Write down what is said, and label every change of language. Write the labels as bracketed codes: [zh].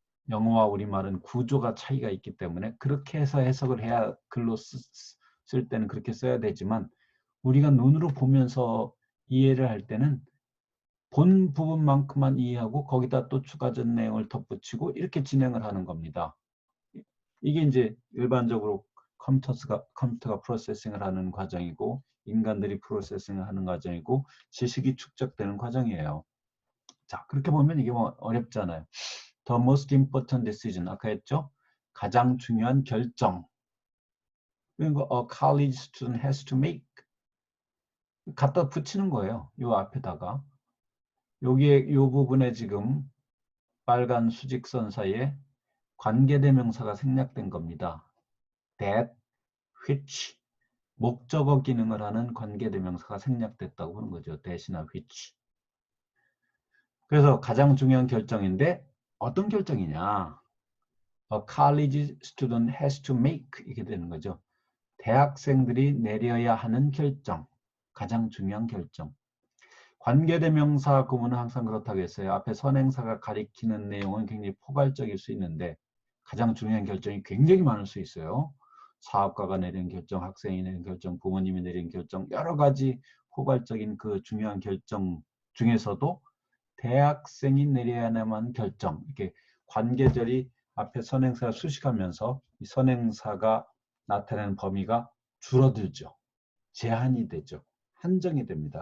[ko] 영어와 우리말은 구조가 차이가 있기 때문에 그렇게 해서 해석을 해야 글로 쓸 때는 그렇게 써야 되지만 우리가 눈으로 보면서 이해를 할 때는 본 부분만큼만 이해하고 거기다 또 추가적 내용을 덧붙이고 이렇게 진행을 하는 겁니다. 이게 이제 일반적으로 컴퓨터가 프로세싱을 하는 과정이고 인간들이 프로세싱을 하는 과정이고 지식이 축적되는 과정이에요. 자, 그렇게 보면 이게 뭐 어렵잖아요. [en] The most important decision [ko] 아까 했죠? 가장 중요한 결정. 그리고 [en] a college student has to make [ko] 갖다 붙이는 거예요. 요 앞에다가 여기에 요 부분에 지금 빨간 수직선 사이에 관계대명사가 생략된 겁니다. that, which 목적어 기능을 하는 관계대명사가 생략됐다고 하는 거죠. that이나 which. 그래서 가장 중요한 결정인데 어떤 결정이냐? [en] A college student has to make [ko] 이렇게 되는 거죠. 대학생들이 내려야 하는 결정, 가장 중요한 결정. 관계대명사 구문은 항상 그렇다고 했어요. 앞에 선행사가 가리키는 내용은 굉장히 포괄적일 수 있는데 가장 중요한 결정이 굉장히 많을 수 있어요. 사업가가 내린 결정, 학생이 내린 결정, 부모님이 내린 결정, 여러 가지 포괄적인 그 중요한 결정 중에서도 대학생이 내려야만 결정, 이렇게 관계절이 앞에 선행사가 수식하면서 이 선행사가 나타내는 범위가 줄어들죠. 제한이 되죠. 한정이 됩니다.